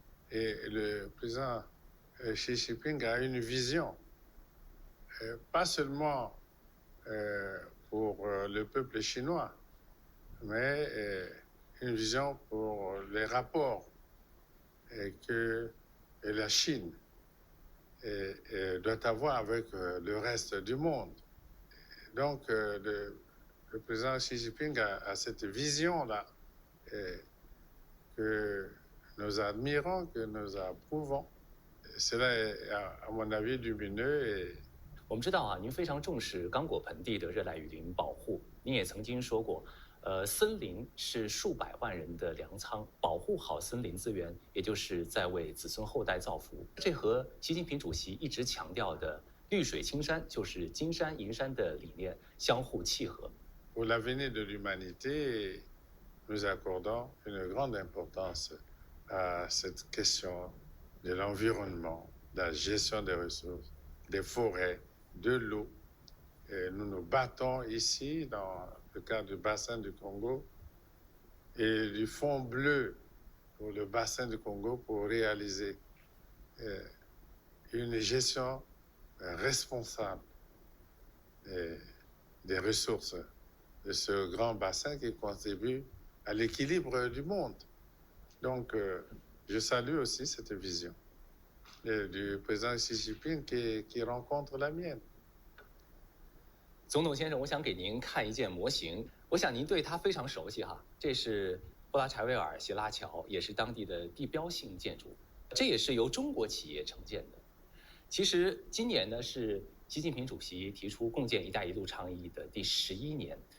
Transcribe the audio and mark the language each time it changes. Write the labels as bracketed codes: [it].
[fr] Et le président Xi Jinping a une vision, pas seulement pour le peuple chinois, mais une vision pour les rapports que la Chine doit avoir avec le reste du monde. Donc, le président Xi Jinping a cette vision-là que nous admirons, que nous approuvons. Cela est, à mon avis, lumineux et [zh] 我们知道啊，您非常重视刚果盆地的热带雨林保护。您也曾经说过，森林是数百万人的粮仓，保护好森林资源，也就是在为子孙后代造福。这和习近平主席一直强调的“绿水青山就是金山银山”的理念相互契合。 [fr] pour l'avenir de l'humanité, nous accordons une grande importance à cette question de l'environnement, de la gestion des ressources, des forêts, de l'eau. Et nous nous battons ici dans le cadre du bassin du Congo et du Fonds bleu pour le bassin du Congo pour réaliser une gestion responsable des ressources de ce grand bassin qui contribue à l'équilibre du monde. Donc, je salue aussi cette vision du président Xi Jinping qui rencontre la mienne. [zh] 总统先生，我想给您看一件模型，我想您对它非常熟悉哈。这是布拉柴维尔斜拉桥，也是当地的地标性建筑，这也是由中国企业承建的。其实今年呢是习近平主席提出共建“一带一路”倡议的第11年。